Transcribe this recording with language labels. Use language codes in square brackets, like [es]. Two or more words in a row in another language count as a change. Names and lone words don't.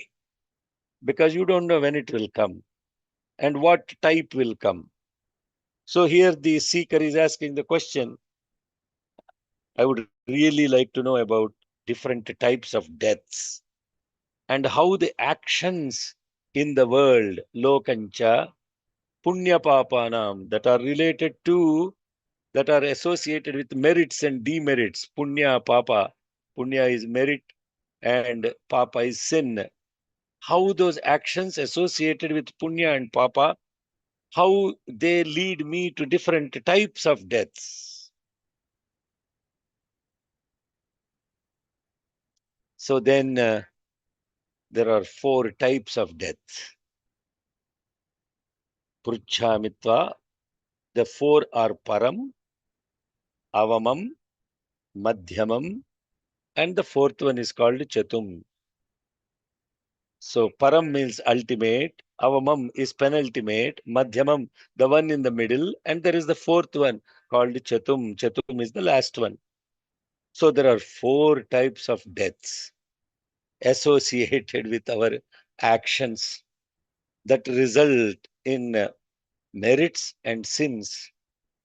[en] Because you don't know when it will come and what type will come. So here the seeker is asking the question, I would really like to know about different types of deaths and how the actions in the world, [sa] लोकञ्च पुण्य पापानाम्, [en] that are related to, that are associated with merits and demerits. [sa] पुण्य पाप. [en] Punya is merit and papa is sin. How those actions associated with punya and papa, how they lead me to different types of deaths. So then there are 4 types of death. [sa] पृच्छामि त्वा, [en] the 4 are [sa] परम् अवमम् मध्यमम्, [en] and the 4th one is called chatum. So param means ultimate, avamam is penultimate, madhyamam the one in the middle, and there is the 4th one called chatum. Chatum is the last one. So there are 4 types of deaths associated with our actions that result in merits and sins.